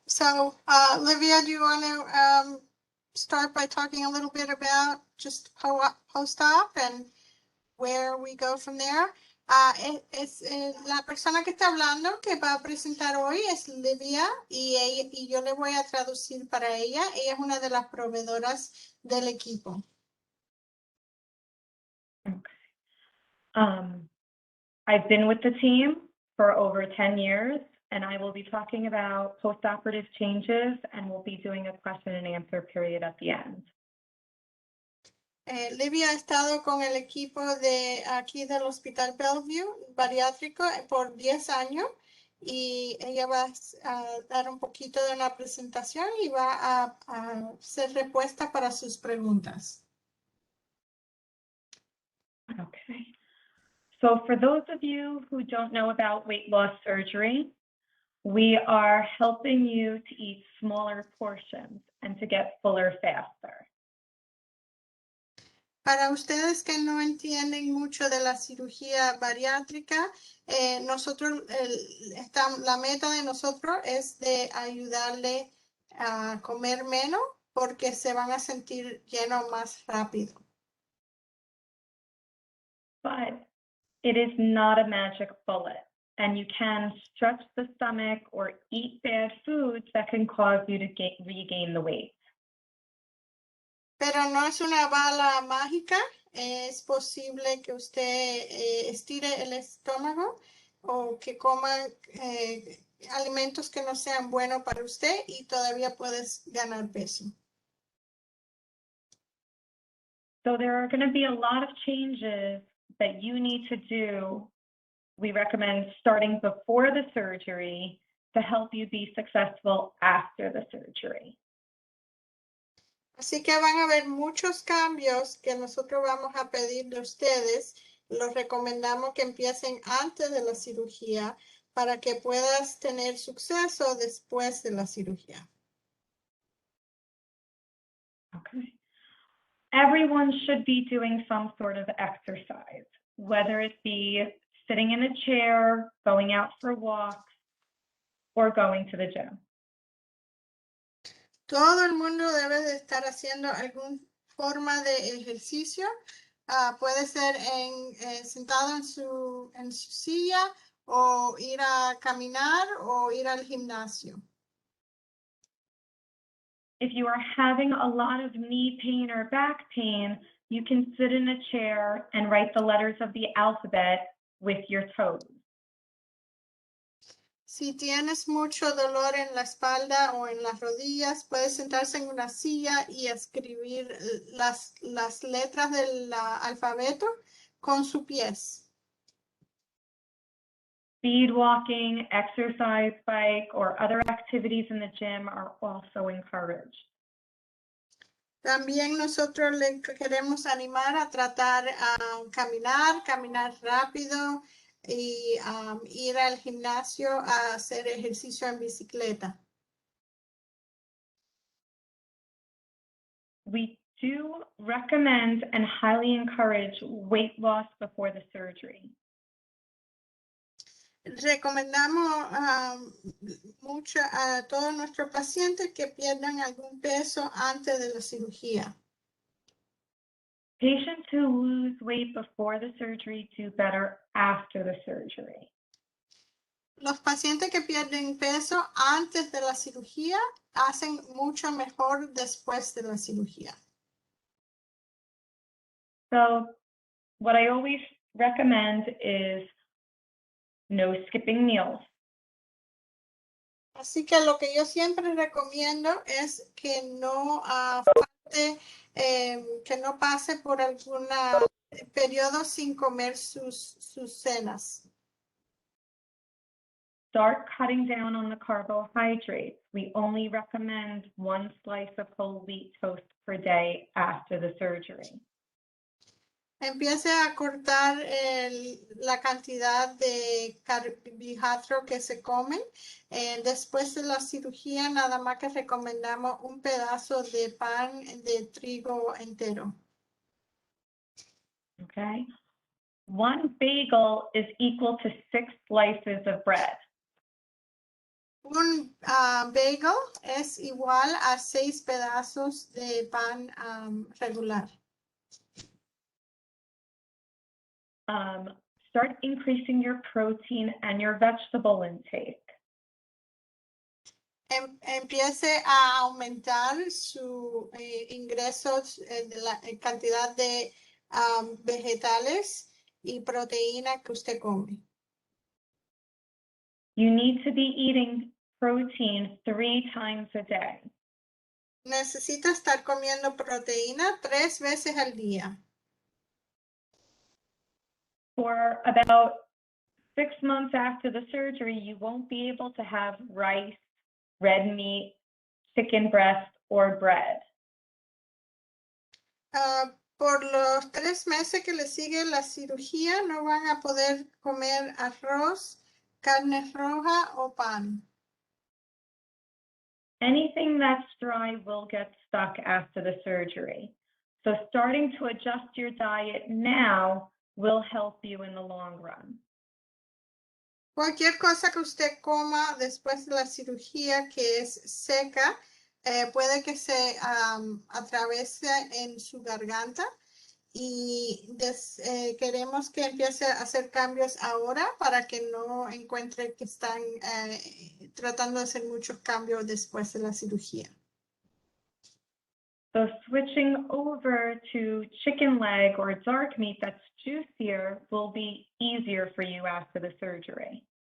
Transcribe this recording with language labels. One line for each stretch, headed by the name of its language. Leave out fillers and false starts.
English: So, Livia, do you want to start by talking a little bit about just PostOp and where we go from there?
Spanish: La persona que está hablando que va a presentar hoy es Livia y yo le voy a traducir para ella. Ella es una de las proveedoras del equipo.
English: Okay. I've been with the team for over 10 years, and I will be talking about post-operative changes, and we'll be doing a question and answer period at the end.
Spanish: Livia ha estado con el equipo de aquí del Hospital Bellevue, bariátrico, por 10 años y ella va a dar un poquito de una presentación y va a hacer respuesta para sus preguntas.
English: Okay. So for those of you who don't know about weight loss surgery, we are helping you to eat smaller portions and to get fuller faster.
Spanish: Para ustedes que no entienden mucho de la cirugía bariátrica, la meta de nosotros es de ayudarle a comer menos porque se van a sentir llenos más rápido.
English: But it is not a magic bullet, and you can stretch the stomach or eat bad foods that can cause you to regain the weight.
Spanish: Pero no es una bala mágica. Es posible que usted estire el estómago o que coma alimentos que no sean buenos para usted y todavía puedes ganar peso.
English: So there are going to be a lot of changes that you need to do. We recommend starting before the surgery to help you be successful after the surgery.
Spanish: Así que van a haber muchos cambios que nosotros vamos a pedir de ustedes. Los recomendamos que empiecen antes de la cirugía para que puedas tener suceso después de la cirugía.
English: Okay. Everyone should be doing some sort of exercise, whether it be sitting in a chair, going out for walks, or going to the gym.
Spanish: Todo el mundo debe de estar haciendo alguna forma de ejercicio. Puede ser sentado en su silla o ir a caminar o ir al gimnasio.
English: If you are having a lot of knee pain or back pain, you can sit in a chair and write the letters of the alphabet with your toes.
Spanish: Si tienes mucho dolor en la espalda o en las rodillas, puedes sentarse en una silla y escribir las letras del alfabeto con sus pies.
English: Speed walking, exercise bike, or other activities in the gym are also encouraged.
Spanish: También nosotros le queremos animar a tratar a caminar rápido y ir al gimnasio a hacer ejercicio en bicicleta.
English: We do recommend and highly encourage weight loss before the surgery.
Spanish: Recomendamos mucho a todos nuestros pacientes que pierdan algún peso antes de la cirugía.
English: Patients who lose weight before the surgery do better after the surgery.
Spanish: Los pacientes que pierden peso antes de la cirugía hacen mucho mejor después de la cirugía.
English: So what I always recommend is no skipping meals.
Spanish: Así que lo que yo siempre recomiendo es que no falte, que no pase por algún periodo sin comer sus cenas.
English: Start cutting down on the carbohydrates. We only recommend 1 slice of whole wheat toast per day after the surgery.
Spanish: Empiece a cortar la cantidad de carbohidratos que se comen. Después de la cirugía, nada más que recomendamos un pedazo de pan de trigo entero.
English: Okay. 1 bagel is equal to 6 slices of bread.
Spanish: Un bagel es igual a 6 pedazos de pan regular.
English: Start increasing your protein and your vegetable intake.
Spanish: Empiece a aumentar su ingresos de la cantidad de vegetales y proteína que usted come.
English: You need to be eating protein 3 times a day.
Spanish: Necesita estar comiendo proteína 3 veces al día.
English: For about 6 months after the surgery, you won't be able to have rice, red meat, chicken breast, or bread.
Spanish: Por los 3 meses que le sigue la cirugía, no van a poder comer arroz, carne roja o pan.
English: Anything that's dry will get stuck after the surgery. So starting to adjust your diet now will help you in the long run.
Spanish: Cualquier cosa que usted coma después de la cirugía que es seca, puede que se atravese en su garganta y queremos que empiece a hacer cambios ahora para que no encuentre que están tratando de hacer muchos cambios después de la cirugía.
English: So switching over to chicken leg or dark meat that's juicier will be easier for you after the surgery.